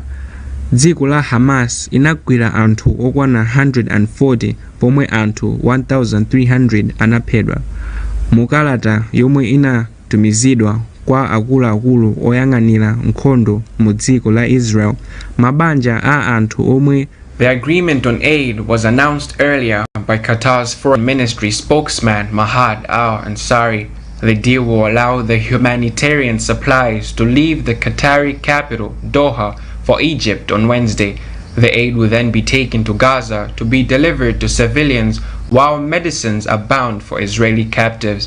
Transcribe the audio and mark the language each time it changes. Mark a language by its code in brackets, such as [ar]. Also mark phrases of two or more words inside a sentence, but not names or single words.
[ny] Dziko la Hamas inagwira anthu okwana 140 pomwe anthu 1300 anaphedwa. Mukalata yomwe inatumizidwa kwa akuluakulu oyang'anira nkhondo mu dziko la Israel, mabanja a anthu omwe. [en] The agreement on aid was announced earlier by Qatar's Foreign Ministry spokesman Mahad Al Ansari. The deal will allow the humanitarian supplies to leave the Qatari capital, Doha, for Egypt on Wednesday. The aid will then be taken to Gaza to be delivered to civilians, while medicines are bound for Israeli captives.